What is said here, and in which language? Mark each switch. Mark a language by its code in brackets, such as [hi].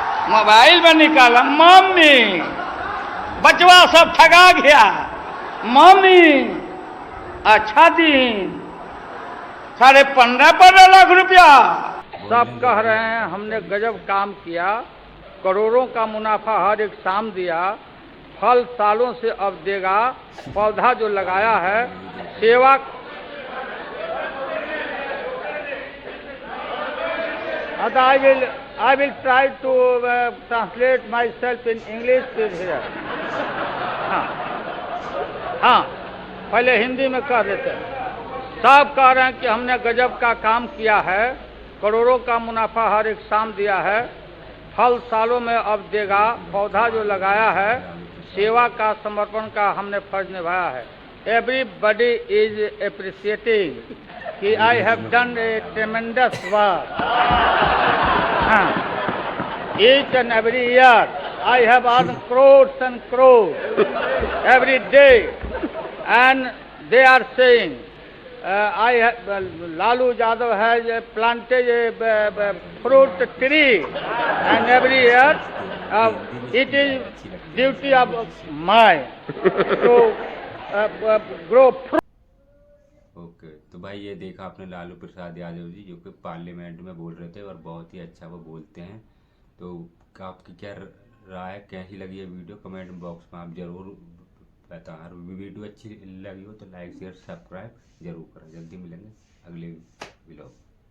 [hi] Mobile में निकाला, mummy बचवा सब ठगा गया, मम्मी अच्छा दिन 15.5 लाख रुपया। सब कह रहे हैं हमने गजब काम किया, करोड़ों का मुनाफा हर एक शाम दिया, फल सालों से अब देगा, पौधा जो लगाया है सेवा। [en] I will try to translate myself in English here. [hi] हाँ, पहले हिंदी में कह देते हैं। सब कह रहे हैं कि हमने गजब का काम किया है, करोड़ों का मुनाफा हर एक शाम दिया है, फल सालों में अब देगा, पौधा जो लगाया है सेवा का समर्पण का हमने फर्ज निभाया है। [en] Everybody is appreciating [hi] कि [en] I have done a tremendous work. Each and every year I have earned crores and crores every day, and they are saying Lalu Yadav has planted a fruit tree, and every year it is duty of mine to grow fruit. [hi] Okay, तो भाई ये देखा आपने लालू प्रसाद यादव जी जो कि parliament में बोल रहे थे और बहुत ही अच्छा वो बोलते हैं। तो आपकी क्या राय, कैसी लगी है वीडियो, कमेंट बॉक्स में आप जरूर बताएं। और वीडियो अच्छी लगी हो तो लाइक शेयर सब्सक्राइब जरूर करें। जल्दी मिलेंगे अगले व्लॉग।